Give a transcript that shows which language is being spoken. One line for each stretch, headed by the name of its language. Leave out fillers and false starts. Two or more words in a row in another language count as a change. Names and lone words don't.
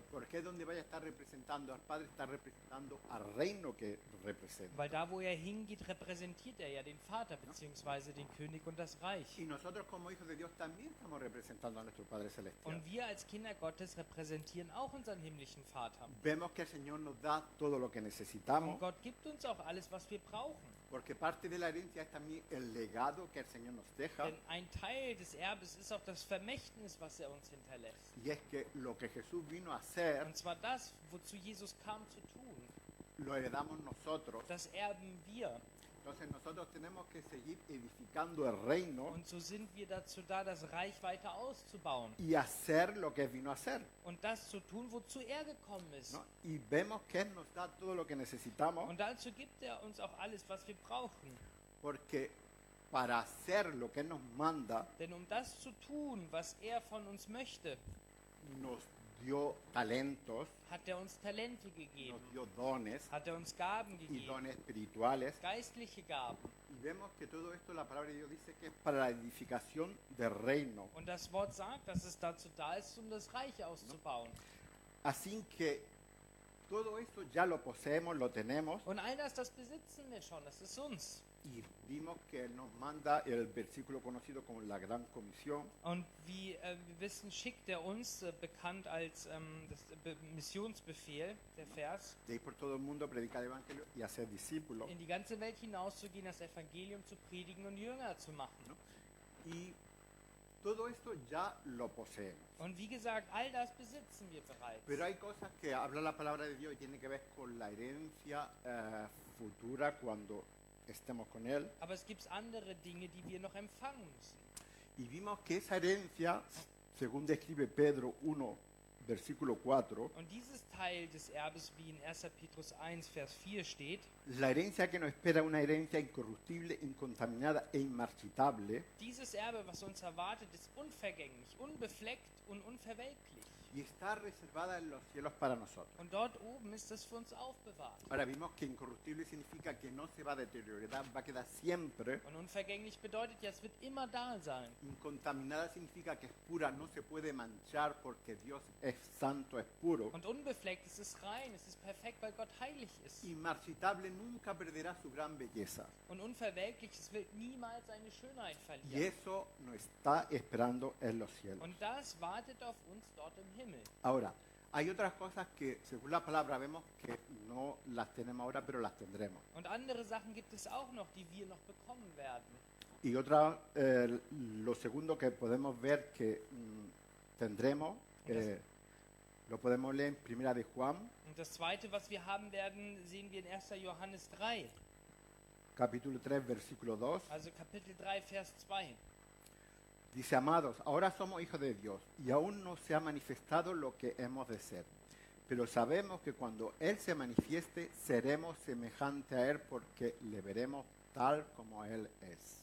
Spanish: Porque es donde vaya a estar representando al Padre, está representando al reino que representa.
German: Weil da, wo er hingeht, repräsentiert er ja den Vater bzw. den König und das Reich.
Spanish: Y nosotros como hijos de Dios también estamos representando a nuestro Padre Celestial.
German: Und wir als Kinder Gottes repräsentieren auch unseren himmlischen Vater.
Spanish: Vemos que el Señor nos da todo lo que
German: Und
Spanish: necesitamos,
German: Gott gibt uns auch alles, was wir brauchen.
Spanish: porque parte de la herencia es también el legado que el Señor nos deja,
German: Denn ein Teil des Erbes ist auch das Vermächtnis, was er uns hinterlässt.
Spanish: y es que lo que Jesús vino a hacer,
German: Und zwar das, wozu Jesus kam zu tun.
Spanish: lo heredamos nosotros.
German: Das erben wir.
Spanish: Entonces nosotros tenemos que seguir edificando el reino
German: Und so sind wir dazu da, das Reich weiter auszubauen.
Spanish: y hacer lo que Él vino a hacer,
German: Und das zu tun, wozu er gekommen ist.
Spanish: ¿no? Y vemos que Él nos da todo lo que necesitamos,
German: Und dazu gibt er uns auch alles, was wir brauchen.
Spanish: porque para hacer lo que Él nos manda,
German: Denn um das zu tun, was er von uns möchte,
Spanish: nos dio talentos,
German: hat er uns Talente
Spanish: nos
German: gegeben,
Spanish: dio dones
German: hat er uns Gaben
Spanish: y
German: gegeben,
Spanish: dones espirituales.
German: geistliche Gaben.
Spanish: Y vemos que todo esto, la palabra de Dios dice que es para la edificación del reino.
German: Und das Wort sagt, dass es dazu da ist, um das Reich auszubauen.
Spanish: Así que todo esto ya lo poseemos, lo tenemos.
German: Und all das besitzen wir schon, das ist uns.
Spanish: Y vimos que Él nos manda el versículo conocido como la Gran Comisión.
German: Und wie wir wissen, schickt er uns, bekannt als das Missionsbefehl, der Vers,
Spanish: De ir por todo el mundo, predicar el Evangelio y hacer discípulos.
German: in die ganze Welt hinauszugehen, das Evangelium zu predigen und Jünger zu machen.
Spanish: ¿No? Y todo esto ya lo poseemos.
German: Und wie gesagt, all das besitzen wir bereits.
Spanish: Pero hay cosas que habla la palabra de Dios y tiene que ver con la herencia futura cuando estemos con Él.
German: Aber es gibt andere Dinge, die wir noch empfangen müssen.
Spanish: Y vimos que esa herencia según describe Pedro 1, versículo 4,
German: Und dieses Teil des Erbes, wie in 1. Petrus 1, Vers 4 steht,
Spanish: la herencia que nos espera es una herencia incorruptible, incontaminada e inmarchitable,
German: dieses Erbe, was uns erwartet, ist unvergänglich, unbefleckt und unverwelklich.
Spanish: y está reservada en los cielos para nosotros.
German: Und dort oben ist es für uns aufbewahrt.
Spanish: Ahora vimos que incorruptible significa que no se va a deteriorar, va a quedar siempre.
German: Und unvergänglich bedeutet ja, es wird immer da sein.
Spanish: Incontaminada significa que es pura, no se puede manchar porque Dios es santo, es puro.
German: Und unbefleckt, es ist rein, es ist perfekt, weil Gott heilig ist.
Spanish: Inmarchitable nunca perderá su gran belleza.
German: Und unverwelklich, es wird niemals seine Schönheit
Spanish: Y
German: verlieren.
Spanish: eso nos está esperando en los cielos.
German: Und das wartet auf uns dort im Himmel.
Spanish: Ahora, hay otras cosas que según la palabra vemos que no las tenemos ahora, pero las tendremos.
German: Und andere Sachen gibt es auch noch, die wir noch bekommen werden.
Spanish: Y otra, lo segundo que podemos ver que tendremos, lo podemos leer en Primera de Juan,
German: Und das Zweite, was wir haben werden, sehen wir in 1. Johannes 3,
Spanish: capítulo 3, versículo 2.
German: also Kapitel 3, Vers 2.
Spanish: Dice, amados, ahora somos hijos de Dios y aún no se ha manifestado lo que hemos de ser. Pero sabemos que cuando Él se manifieste, seremos semejantes a Él porque le veremos tal como Él es.